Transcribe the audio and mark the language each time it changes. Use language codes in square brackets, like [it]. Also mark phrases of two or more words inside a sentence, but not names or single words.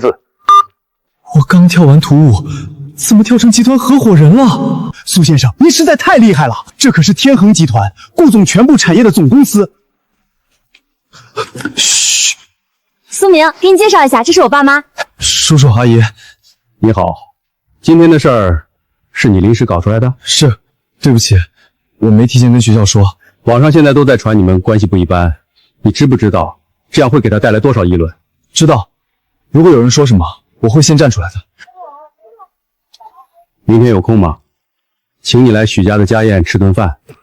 [zh] 我刚跳完图舞，怎么跳成集团合伙人了？苏先生，您实在太厉害了，这可是天恒集团顾总全部产业的总公司。嘘，苏明，给你介紹一下，這是我爸媽。叔叔阿姨，你好。今天的事兒是你臨時搞出來的？是，對不起，我沒提前跟學校說。網上現在都在傳你們關係不一般，你知不知道這樣會給他帶來多少議論？知道，如果有人說什麼，我會先站出來的。明天有空嗎？請你來許家的家宴吃頓飯。